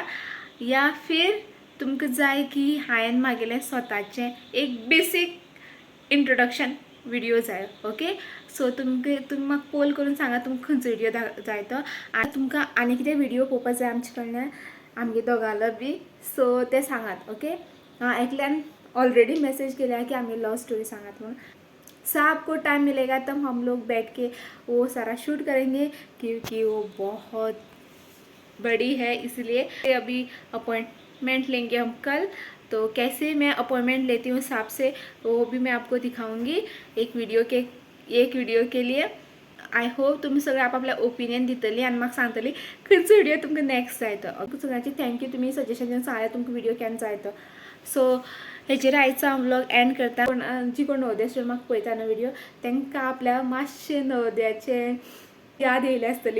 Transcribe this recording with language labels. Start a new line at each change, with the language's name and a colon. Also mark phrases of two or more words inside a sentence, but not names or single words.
Hindi: या फिर
Konkani: तुमकां जाय की हांवें म्हागेलें स्वताचें एक
English: basic introduction video
Konkani: जाय.
English: okay, so
Konkani: तुमी म्हाका पोल करून सांगा तुमकां खंयचो व्हिडिओ जाय तो आनी तुमकां आनी कितें व्हिडिओ पळोवपाक जाय आमचे कडल्यान आमगे दोगांलो बी. सो ते सांगात. ओके, एकल्यान ऑलरेडी
Hindi: मैसेज किया कि हमें
English: love story
Konkani: सांगत म्हणून.
Hindi: सा आपको टाइम मिलेगा तब हम लोग बैठ के वो सारा शूट करेंगे क्योंकि वो बहुत बड़ी है, इसलिए अभी अपॉइंटमेंट लेंगे हम कल. तो कैसे मैं अपॉइंटमेंट लेती हूँ हिसाब से वो भी मैं आपको दिखाऊंगी एक वीडियो के लिए.
English: I hope
Konkani: तुमी सगळे आपापल्या ओपिनियन दितली आनी म्हाका सांगतली खंयचो व्हिडिओ तुमकां नेक्स्ट जाय तो. सगळ्यांची थँक्यू, तुमी सजेशन सांगलें तुमकां व्हिडिओ केन्ना जाय तो. सो हेचेर आयचो हांव
English: vlog end
Konkani: करता. जी कोण नवोदय स्टुडंट म्हाका पळयता न्हू व्हिडिओ तांकां आपल्या मातशें नवोदयाचें याद येयली आसतली.